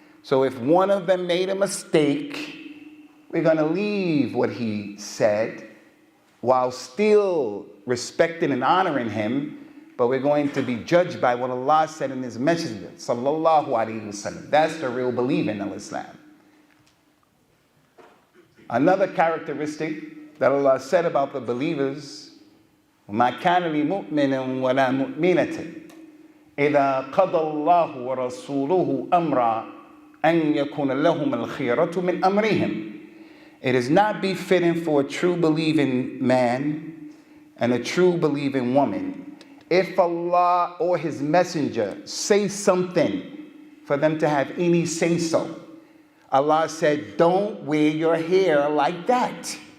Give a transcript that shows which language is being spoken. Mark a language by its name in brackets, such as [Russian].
[English] So if one of them made a mistake, we're going to leave what he said while still respecting and honoring him, but we're going to be judged by what Allah said in His Messenger, sallallahu alaihi wasallam. That's the real believing of Islam. Another characteristic that Allah said about the believers, [Arabic] مَا كَانَ لِمُؤْمِنٍ وَلَا مُؤْمِنَةٍ إِذَا قَضَى اللَّهُ وَرَسُولُهُ أَمْرًا أَنْ يَكُونَ لَهُمَ الْخِيَرَةُ مِنْ أَمْرِهِمْ. [English] It is not befitting for a true believing man and a true believing woman, if Allah or His Messenger say something, for them to have any say-so. Allah said, don't wear your hair like that.